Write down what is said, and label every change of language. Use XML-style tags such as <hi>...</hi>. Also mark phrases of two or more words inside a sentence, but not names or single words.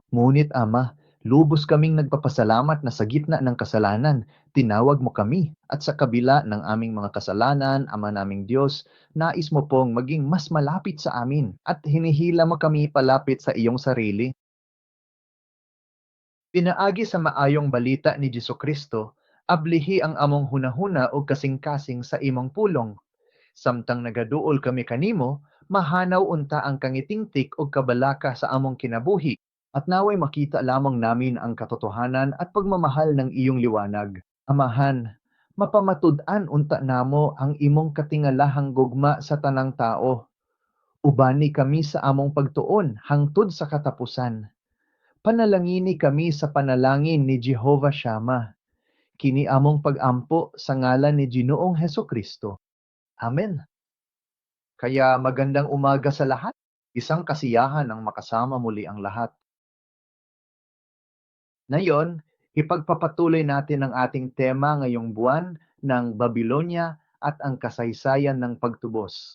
<tl>Ngunit Ama, lubos kaming nagpapasalamat na sa gitna ng kasalanan, tinawag mo kami. At sa kabila ng aming mga kasalanan, Ama naming Diyos, nais mo pong maging mas malapit sa amin at hinihila mo kami palapit sa iyong sarili.</tl> <ceb>Pinaagi sa maayong balita ni Jesucristo, ablihi ang among hunahuna o kasing-kasing sa imong pulong. Samtang nagaduol kami kanimo, mahanaw unta ang kangitingtik o kabalaka sa among kinabuhi,</ceb> <tl>at naway makita lamang namin ang katotohanan at pagmamahal ng iyong liwanag.</tl> <ceb>Amahan, mapamatud-an unta namo ang imong katingalahang gugma sa tanang tao. Ubani kami sa among pagtuon hangtod sa katapusan. Panalangini kami sa panalangin ni Jehovah Shammah. Kini among pag-ampo sa ngalan ni Ginoong Hesukristo. Amen.</ceb> <tl>Kaya magandang umaga sa lahat. Isang kasiyahan ang makasama muli ang lahat. Ngayon, ipagpapatuloy natin ang ating tema ngayong buwan ng Babylonia at ang kasaysayan ng pagtubos.</tl>